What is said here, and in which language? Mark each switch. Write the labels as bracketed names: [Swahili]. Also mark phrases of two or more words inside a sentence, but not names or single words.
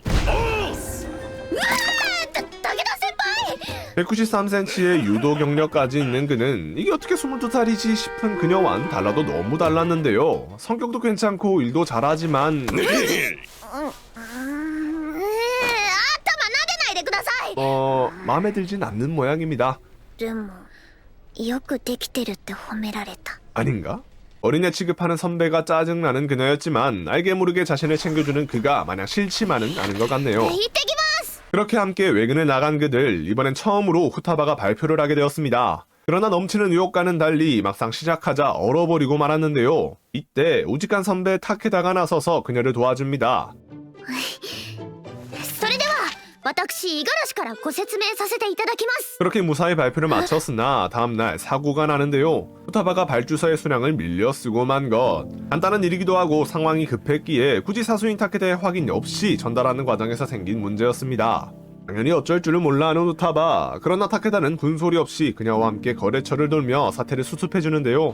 [Korean] 193cm의 유도 경력까지 있는 그는 이게 어떻게 22살이지 싶은 그녀와는 달라도 너무 달랐는데요. 성격도 괜찮고 일도 잘하지만 마음에 들진 않는 모양입니다. [Japanese] でもよくできてるって褒められた。 [Korean] 아닌가? 어린애 취급하는 선배가 짜증나는 그녀였지만 알게 모르게 자신을 챙겨주는 그가 마냥 싫지만은 않은 것 같네요. [Japanese] 行ってきます。 [Korean] 그렇게 함께 외근을 나간 그들, 이번엔 처음으로 후타바가 발표를 하게 되었습니다. 그러나 넘치는 유혹과는 달리 막상 시작하자 얼어버리고 말았는데요. 이때 우직한 선배 타케다가 나서서 그녀를 도와줍니다. [Japanese] それでは私五十嵐からご説明させていただきます。 [Korean] 그렇게 무사히 발표를 마쳤으나 다음날 사고가 나는데요. 후타바가 발주서의 수량을 밀려 쓰고 만 것. 간단한 일이기도 하고 상황이 급했기에 굳이 사수인 타케다의 확인 없이 전달하는 과정에서 생긴 문제였습니다. 당연히 어쩔 줄을 몰라 하는 후타바. 그러나 타케다는 군소리 없이 그녀와 함께 거래처를 돌며 사태를 수습해주는데요.